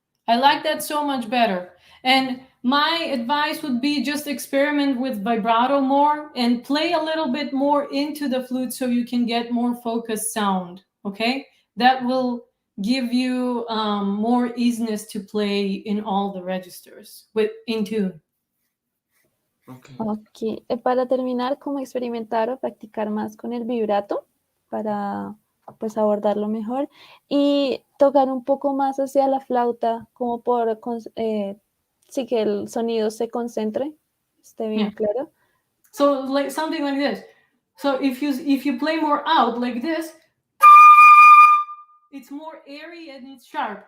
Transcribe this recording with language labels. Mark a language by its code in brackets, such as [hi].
[en] I like that so much better. And my advice would be just experiment with vibrato more and play a little bit more into the flute so you can get more focused sound, okay? That will give you more easiness to play in all the registers in tune. [es] Ok, para terminar, ¿cómo experimentar o practicar más con el vibrato para pues abordarlo mejor y tocar un poco más hacia la flauta como por sí que el sonido se concentre, esté bien claro? [en] So like something like this. So if you play more out like this, it's more airy and it's sharp.